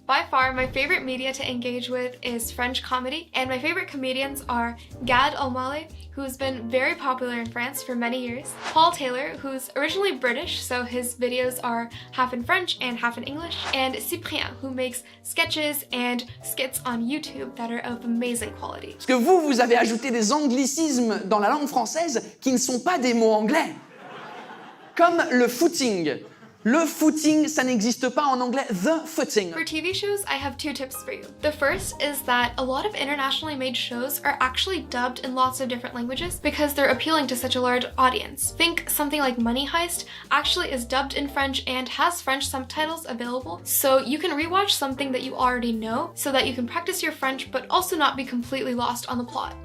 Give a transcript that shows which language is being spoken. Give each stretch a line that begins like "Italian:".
English: By far, my favorite media to engage with is French comedy, and my favorite comedians are Gad Elmaleh, who's been very popular in France for many years, Paul Taylor, who's originally British, so his videos are half in French and half in English, and Cyprien, who makes sketches and skits on YouTube that are of amazing quality.
French: Parce que vous avez ajouté des anglicismes dans la langue française qui ne sont pas des mots anglais. Comme le footing. Le footing, ça n'existe pas en anglais, the footing.
English: For TV shows, I have 2 tips for you. The first is that a lot of internationally made shows are actually dubbed in lots of different languages because they're appealing to such a large audience. Think something like Money Heist actually is dubbed in French and has French subtitles available, so you can rewatch something that you already know so that you can practice your French but also not be completely lost on the plot.